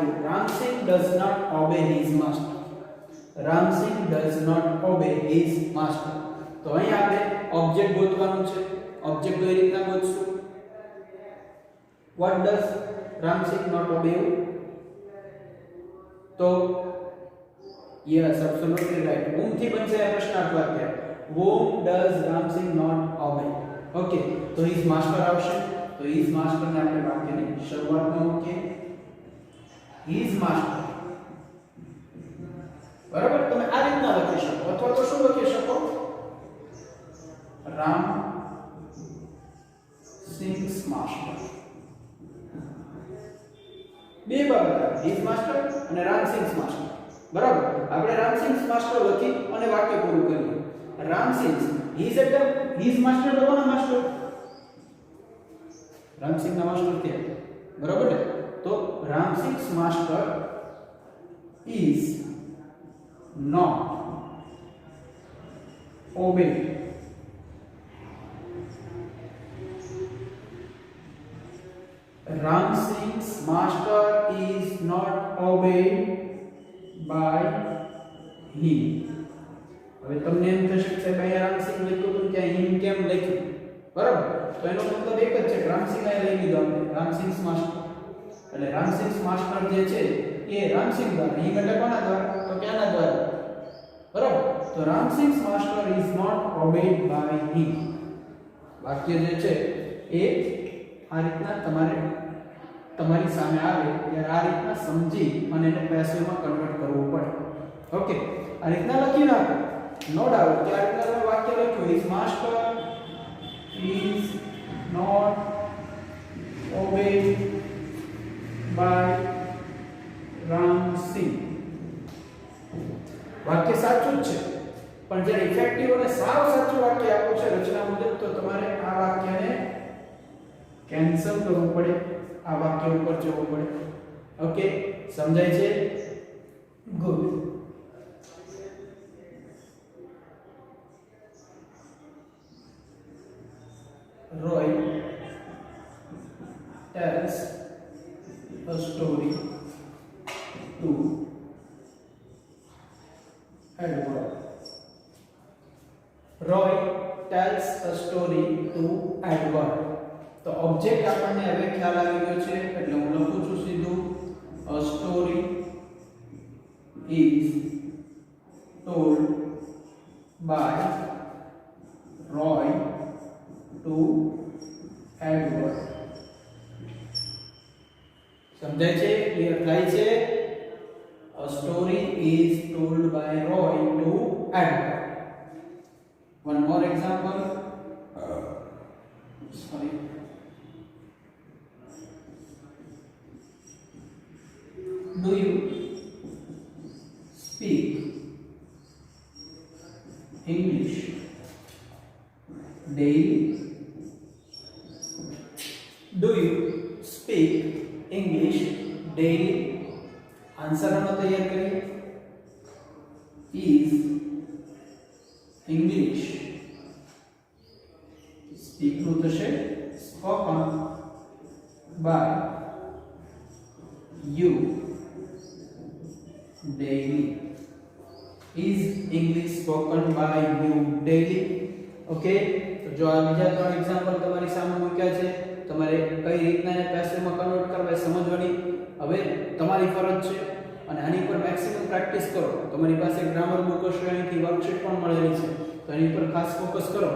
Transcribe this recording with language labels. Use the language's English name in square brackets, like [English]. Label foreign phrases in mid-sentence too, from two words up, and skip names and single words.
[English] Ramsingh does not obey his master. Ramsingh does not obey his master. [Gujarati] તો અહીંયા આપણે ઓબ્જેક્ટ ગોતવાનું છે. ઓબ્જેક્ટ કઈ રીતના ગોતશું? [English] What does Ramsingh not obey? તો yes, absolutely right. [Gujarati] whom થી બનશે આ પ્રશ્નાર્થ વાક્ય. [English] whom does Ramsingh not obey? [Gujarati] ઓકે, તો [English] his master [Gujarati] આવશે. તો [English] his master [Gujarati] ને આપણે વાક્યની શરૂઆતમાં મૂકીએ. [English] his master. [Gujarati] બરાબર? તમે આ રીતના લખી શકો અથવા તો શું લખી શકો? [English] Ramsingh's master. [Gujarati] બે બાબત, [English] his master અને Ramsingh's master. [Gujarati] બરાબર? આપણે [English] Ramsingh's master [Gujarati] લખી અને વાક્ય પૂરું કરીએ. [English] Ramsingh's, his એટલે his master [Gujarati] તો કોનો [English] master? [Gujarati] Ramsingh ના માસ્ટર થયા. બરાબર ને? [English] તો Ramsingh's master is not obeyed. Ram Singh's master is not obeyed by him. [Gujarati] હવે તમને એમ થશે કે સાહેબ અહીંયા રામસિંહ લખ્યું હતું ત્યાં હિમ કેમ લખ્યું? બરાબર, તો એનો મતલબ એક જ છે કે રામસિંહ અહીંયા લઈ લીધો આપણે [English] Ramsingh's master. [Gujarati] એટલે [English] Ramsingh's master [Gujarati] જે છે એ રામસિંહ દ્વારા, હિમ એટલે કોના દ્વારા? તો ક્યાંના દ્વારા? બરાબર, તો [English] રામસિંહ's master is not obeyed by him. [Gujarati] વાક્ય જે છે એ આ રીતના તમારી સામે આવે ત્યારે આ રીતના સમજી અને એને પેસિવમાં કન્વર્ટ કરવું પડે. ઓકે, આ રીતના લખી નાખો. [English] no doubt [Gujarati] કે આ રીતના તમે વાક્ય લખ્યું [English] his master is not obeyed by Ram Singh. [Gujarati] વાક્ય સાચું જ છે, પણ જ્યારે ઇફેક્ટિવ અને સાવ સાચું વાક્ય આપો છે રચના મુજબ તો તમારે આ વાક્યને કેન્સલ કરવું પડે, આ વાક્ય ઉપર જવું પડે. ઓકે, સમજાય છે? ગુડ. [English] Roy tells a story to Edward. Roy tells a story to Edward. [Gujarati] તો ઓબ્જેક્ટ આપણને હવે ખ્યાલ આવી ગયો છે એટલે હું લખું છું સીધું [English] a story is told by Roy to Edward. [Gujarati] સમજાય છે? ક્લિયર થાય છે? [English] a story is told by Roy to Edward. One more example. Sorry. Do you speak English daily? Do you speak English daily? [Hindi] आंसर हम तैयार करें. [English] Is English speak [Gujarati] નું થશે [English] spoken by you daily. Is English spoken by you daily? [Gujarati] ઓકે, તો જો આ બીજા ત્રણ એક્ઝામ્પલ તમારી સામે મૂક્યા છે, તમારે કઈ રીતના એને પેસિવમાં કન્વર્ટ કરવા એ સમજવાની હવે તમારી ફરજ છે. અને આની પર [English] maximum practice [Gujarati] કરો. તમારી પાસે [English] grammar book [Gujarati] હશે, એની વર્કશીટ પણ મળેલી છે, તો એની પર ખાસ ફોકસ કરો.